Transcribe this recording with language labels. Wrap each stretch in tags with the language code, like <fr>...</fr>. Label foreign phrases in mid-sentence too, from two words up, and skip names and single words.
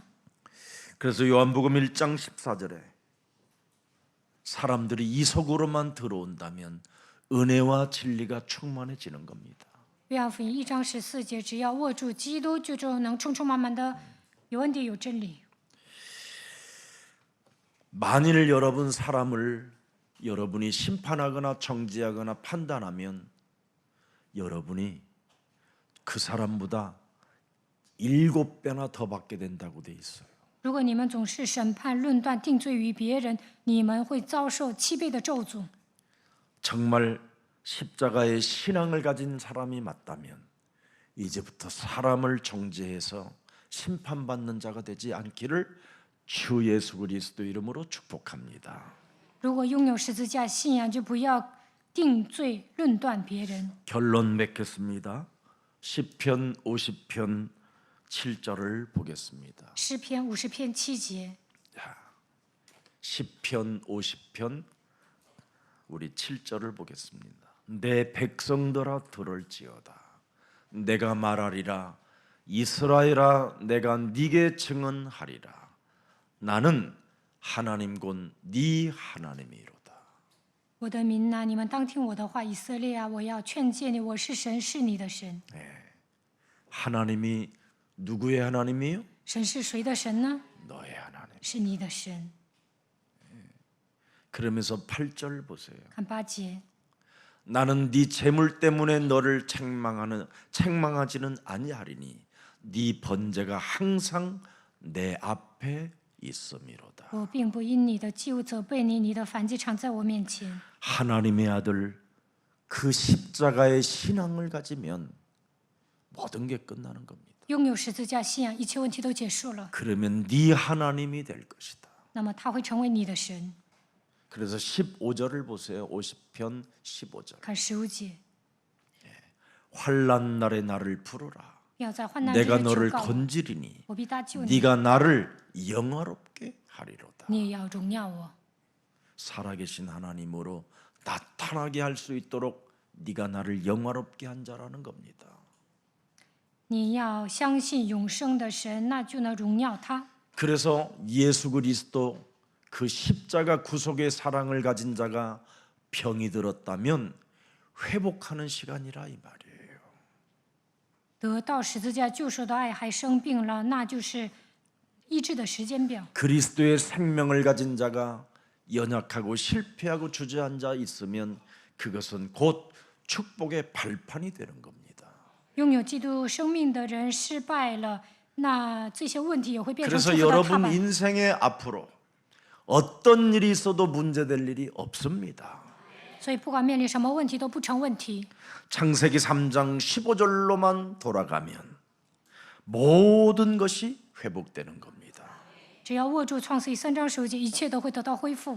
<ko>그래서 요한복음 1장 14절에 사람들이 이 속으로만 들어온다면 은혜와 진리가 충만해지는 겁니다.</ko> <zh>约翰福音1章14节，只要握住基督，就能充充满满的有恩典有真理。</zh> <ko>만일 여러분 사람을 여러분이 심판하거나 정죄하거나 판단하면 여러분이 그 사람보다 7배나 더 받게 된다고 돼 있어요.</ko> <zh>如果你们总是审判、论断、定罪于别人，你们会遭受7倍的咒诅。</zh> <ko>정말 십자가의 신앙을 가진 사람이 맞다면 이제부터 사람을 정죄해서 심판받는 자가 되지 않기를 주 예수 그리스도 이름으로 축복합니다.</ko> <zh>如果拥有十字架信仰，就不要定罪、论断别人。</zh> <ko>결론 맺겠습니다. 시편 50편 7절을 보겠습니다.</ko> <zh>诗篇50篇7节，</zh> <ko>시편 50편 우리 7절을 보겠습니다. 내 백성들아 들을지어다. 내가 말하리라. 이스라엘아 내가 네게 증언하리라. 나는 하나님 곧 네 하나님이로다.</ko> <zh>我的民哪，你们当听我的话，以色列啊，我要劝诫你，我是神，是你的神。</zh> <ko>하나님이 누구의 하나님이요?</ko> <zh>神是谁的神呢？</zh> <ko>너의 하나님.</ko> <zh>是你的神。</zh> <ko>그러면서 8절 보세요.</ko> <zh>看8节，</zh> <ko>나는 네 재물 때문에 너를 책망하지는 아니하리니 네 번제가 항상 내 앞에 있음이로다.</ko> <zh>我并不因你的祭物责备你，你的燔祭常在我面前。</zh> <ko>하나님의 아들 그 십자가의 신앙을 가지면 모든 게 끝나는 겁니다.</ko> <zh>拥有十字架信仰，一切问题都结束了。</zh> <ko>그러면 네 하나님이 될 것이다.</ko> <zh>那么他会成为你的神。</zh> <ko>그래서 15절을 보세요. 50편 15절.</ko> <zh>看15节，</zh> <ko>환난 날에 나를 부르라.</ko> <zh>要在患难之</zh> <ko>내가</ko> <zh>日求</zh> <ko>너를</ko> <zh>告我，</zh> <ko>건지리니</ko> <zh>我必搭救你，</zh> <ko>네가 나를 영화롭게 하리로다.</ko> <zh>你也要荣耀我。</zh> <ko>살아계신 하나님으로 나타나게 할 수 있도록 네가 나를 영화롭게 한 자라는 겁니다.</ko> <zh>你要相信永生的神，那就能荣耀他。</zh> <ko>그래서 예수 그리스도 그 십자가 구속의 사랑을 가진 자가 병이 들었다면 회복하는 시간이라 이 말이에요.</ko> <zh>得到十字架救赎的爱还生病了，那就是医治的时间表。</zh> <ko>그리스도의 생명을 가진 자가 연약하고 실패하고 주저앉아 있으면 그것은 곧 축복의 발판이 되는 겁니다.</ko> <zh>拥有基督生命的人失败了，那这些问题也会变成祝</zh> <ko>그래서</ko> <zh>福的踏</zh> <ko>여러분</ko> <zh>板。</zh> <ko>인생의 앞으로 어떤 일이 있어도 문제될 일이 없습니다.</ko> <zh>所以不管面临什么问题都不成问题。</zh> <ko>창세기 3장 15절로만 돌아가면 모든 것이 회복되는 겁니다.</ko> <zh>只要握住创世记3章15节，一切都会得到恢复。</zh>